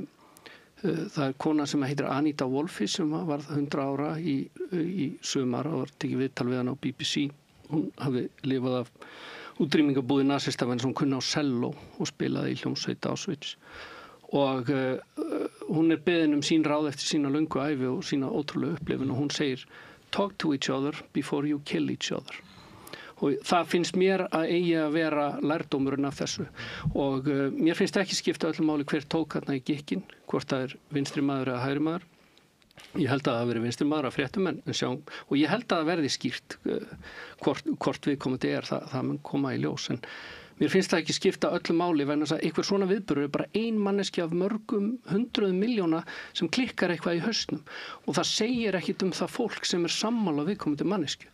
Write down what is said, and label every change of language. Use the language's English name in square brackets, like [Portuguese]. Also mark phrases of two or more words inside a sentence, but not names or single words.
[Icelandic] Það er kona sem heitir Anita Wolfe sem var 100 ára í sumar og var tekið viðtal við hann á BBC. Hún hafði lifað af útrýmingabúði nasista en hún kunni á selló og spilaði í hljómsveit Auschwitz. Og hún er beðin sín ráð eftir sína löngu ævi og sína ótrúlega upplifun og hún segir [English] talk to each other before you kill each other. [Icelandic] Og það finnst mér að eigi að vera lærdómurinn af þessu og mér finnst ekki skipta öllum máli hver tók þarna í gikkinn, hvort það er vinstri maður eða hægri maður. Ég held að það veri vinstri maður að fréttum og ég held að það verði skýrt hvort viðkomandi það mun koma í ljós en mér finnst það ekki skipta öllum máli vegna þess að einhver svona viðburður er bara ein manneskja af mörgum 100 milljóna sem klikkar eitthvað í hausnum og það segir ekkit það fólk sem er sammála viðkomandi manneskju.